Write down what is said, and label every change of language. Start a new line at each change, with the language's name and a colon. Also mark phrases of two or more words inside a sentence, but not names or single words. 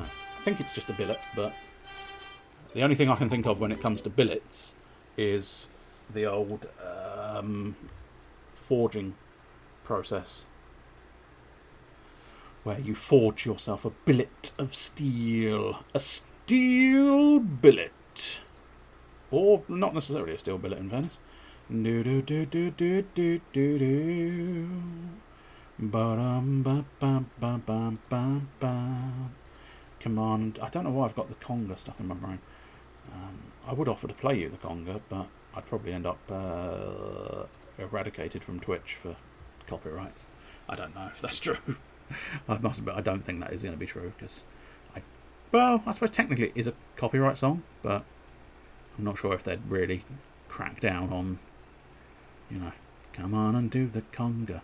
English: I think it's just a billet, but the only thing I can think of when it comes to billets is the old forging process, where you forge yourself a billet of steel. A steel billet. Or not necessarily a steel billet in Venice. Do do do do do do do do. Ba-dum, ba-bum, ba-bum, bum, bum. Come on. I don't know why I've got the conga stuck in my brain. I would offer to play you the conga, but I'd probably end up eradicated from Twitch for copyrights. I don't know if that's true. I don't think that is going to be true, because I suppose technically it is a copyright song, but I'm not sure if they'd really crack down on, come on and do the conga.